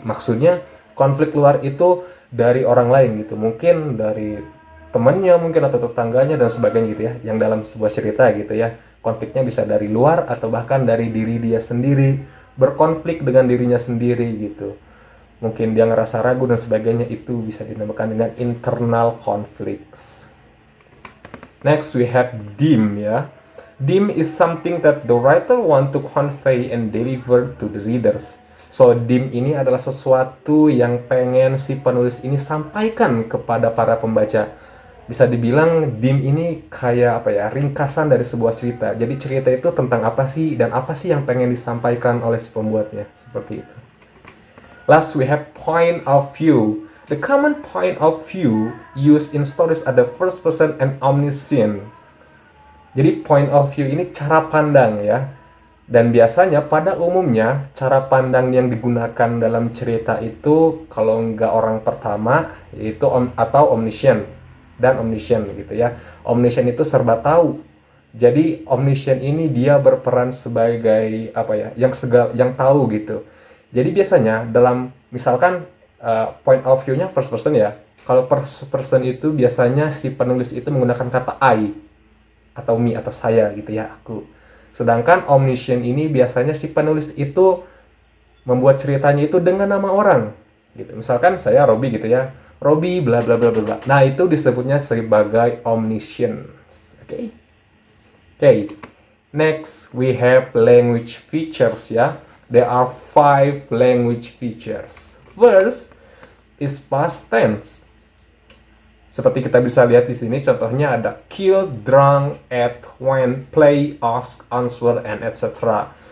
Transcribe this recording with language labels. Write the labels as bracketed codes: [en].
[id] Maksudnya konflik luar itu dari orang lain gitu, mungkin dari temannya mungkin atau tetangganya dan sebagainya gitu ya, yang dalam sebuah cerita gitu ya. Konfliknya bisa dari luar atau bahkan dari diri dia sendiri, berkonflik dengan dirinya sendiri gitu. Mungkin dia ngerasa ragu dan sebagainya, itu bisa dinamakan dengan internal conflicts. [en] Next we have theme ya. Theme is something that the writer want to convey and deliver to the readers. [id] So theme ini adalah sesuatu yang pengen si penulis ini sampaikan kepada para pembaca. Bisa dibilang dim ini kayak apa ya, ringkasan dari sebuah cerita. Jadi cerita itu tentang apa sih dan apa sih yang pengen disampaikan oleh si pembuatnya, seperti itu. [en] Last we have point of view. The common point of view used in stories are the first person and omniscient. [id] Jadi point of view ini cara pandang ya. Dan biasanya pada umumnya cara pandang yang digunakan dalam cerita itu kalau nggak orang pertama yaitu atau omniscient dan omniscient gitu ya. Omniscient itu serba tahu. Jadi omniscient ini dia berperan sebagai apa ya, yang tahu gitu. Jadi biasanya dalam misalkan point of view-nya first person ya. Kalau first person itu biasanya si penulis itu menggunakan kata I atau me atau saya gitu ya, aku. Sedangkan omniscient ini biasanya si penulis itu membuat ceritanya itu dengan nama orang gitu. Misalkan saya Robi gitu ya. Robi bla bla bla bla bla. Nah, itu disebutnya sebagai omniscient. [en] Oke. Okay? Okay. Next we have language features ya. There are 5 language features. First is past tense. [id] Seperti kita bisa lihat di sini, contohnya ada kill, drunk, ate, went, play, ask, answer, and etc.